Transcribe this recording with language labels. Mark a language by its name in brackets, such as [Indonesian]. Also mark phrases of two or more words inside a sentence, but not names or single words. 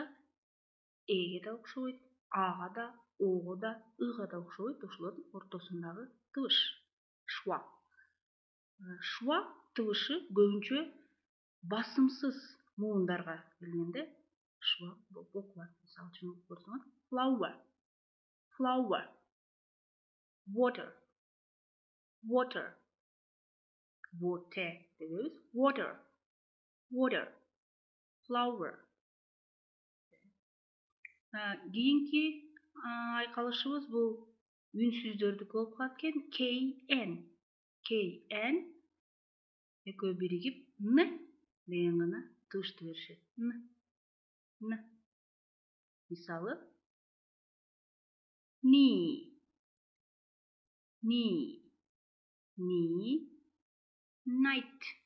[Kyrgyz] Эге да окшобойт, ага да, ого да, ыга да окшобойт. Ошолордун ортосундагы тыбыш. Шва. Шва тыбышы көбүнчө басымсыз муундарга келгенде шва болуп окулат. Мисалы үчүн окуп көрсөңөр. [English] Flower. Water дебейбиз. Water. Flower. [Kyrgyz] Кийинки айкалышыбыз бул үнсүздөрдүкү болуп калат экен. KN экөө биригип Н деген гана тыбышты беришет. Н. Мисалы night.